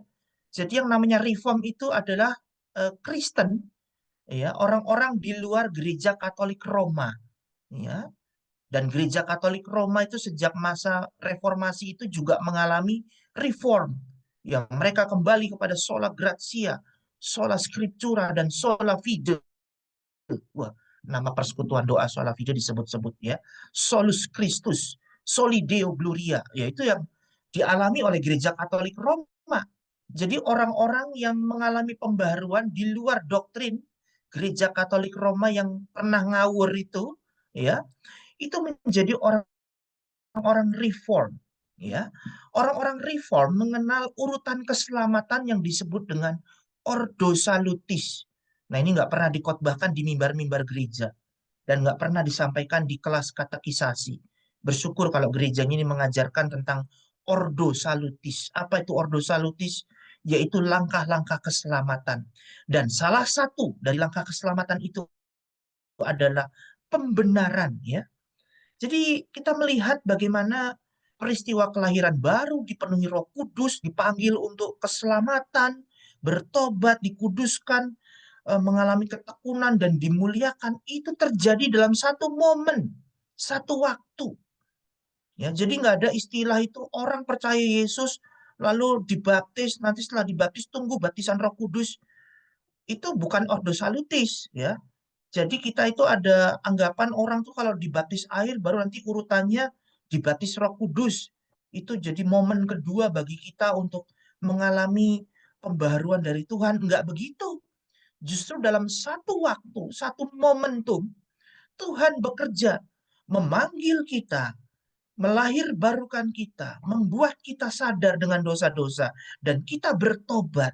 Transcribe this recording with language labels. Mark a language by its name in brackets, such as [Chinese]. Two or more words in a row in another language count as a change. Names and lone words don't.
[Indonesian] Jadi yang namanya reform itu adalah Kristen, ya, orang-orang di luar gereja Katolik Roma, ya. Dan gereja Katolik Roma itu sejak masa reformasi itu juga mengalami reform. Yang mereka kembali kepada [Latin] sola gratia, sola scriptura, [Indonesian] dan [Latin] sola fide. [Indonesian] Wah, nama persekutuan doa sola fide disebut-sebut ya. [Latin] Solus Christus, soli Deo gloria. [Indonesian] Yaitu yang dialami oleh gereja Katolik Roma. Jadi orang-orang yang mengalami pembaharuan di luar doktrin gereja Katolik Roma yang pernah ngawur ya, itu menjadi orang-orang reform, ya. Orang-orang reform mengenal urutan keselamatan yang disebut dengan [Latin] ordo salutis. [Indonesian] Nah, ini nggak pernah dikotbahkan di mimbar-mimbar gereja dan nggak pernah disampaikan di kelas katekisasi. Bersyukur kalau gerejanya ini mengajarkan tentang [Latin] ordo salutis. [Indonesian] Apa itu [Latin] ordo salutis? [Indonesian] Yaitu langkah-langkah keselamatan. Dan salah satu dari langkah keselamatan itu adalah pembenaran, ya. Jadi kita melihat bagaimana peristiwa kelahiran baru dipenuhi Roh Kudus, dipanggil untuk keselamatan, bertobat, dikuduskan, mengalami ketekunan dan dimuliakan itu terjadi dalam satu momen, satu waktu. Ya, jadi nggak ada istilah itu orang percaya Yesus lalu dibaptis, nanti setelah dibaptis tunggu baptisan Roh Kudus. Itu bukan [Latin] ordo salutis, [Indonesian] ya. Jadi kita itu ada anggapan orang tuh kalau dibaptis air baru nanti urutannya dibaptis Roh Kudus. Itu jadi momen kedua bagi kita untuk mengalami pembaharuan dari Tuhan. Enggak begitu. Justru dalam satu waktu, satu momentum, Tuhan bekerja memanggil kita, melahir barukan kita, membuat kita sadar dengan dosa-dosa, dan kita bertobat.